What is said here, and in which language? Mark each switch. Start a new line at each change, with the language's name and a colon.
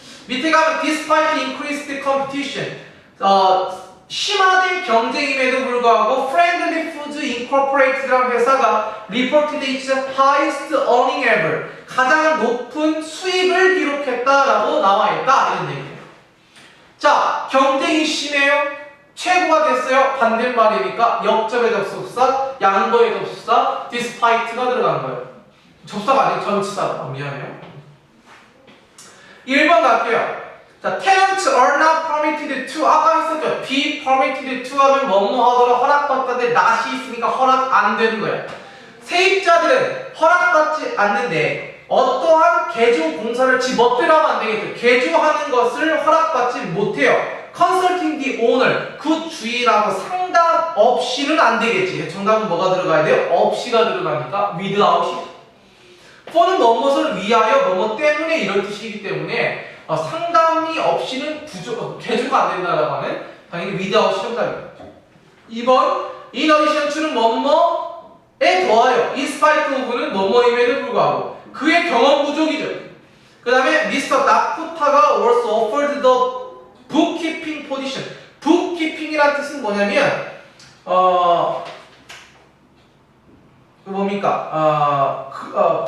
Korean: 밑에 가면 despite increased competition, 심화된 경쟁임에도 불구하고 Friendly Foods Incorporated라는 회사가 reported its highest earning ever, 가장 높은 수익을 기록했다라고 나와있다 이런 얘기예요. 자, 경쟁이 심해요. 최고가 됐어요. 반대말이니까 역접의 접속사, 양보의 접속사, despite가 들어간 거예요. 접사가 아니고 전치사가. 미안해요. 1번 갈게요. 자, tenants are not permitted to, 아까 했었죠. be permitted to 하면 뭐뭐 하더라 허락받다는데 not이 있으니까 허락 안 되는 거야. 세입자들은 허락받지 않는데 어떠한 개조 공사를 지 멋대로 하면 안 되겠죠. 개조하는 것을 허락받지 못해요. consulting the owner, 그 주인하고 상담 없이는 안 되겠지. 정답은 뭐가 들어가야 돼요? 없이가 들어가니까 without이. for는 뭐뭇을 위하여 뭐뭐 때문에 이런 뜻이기 때문에 상담이 없이는 개조가 안 된다라고 하면 당연히 without이 정답입니다. 2번 in addition to 는 뭐뭐에 더하여 in spite of 는 뭐뭐임에도 불구하고 그의 경험 부족이죠. 그 다음에 Mr.
English: 나쿠타가 was offered the bookkeeping position.
Korean: bookkeeping이라는 뜻은 뭐냐면 뭡니까?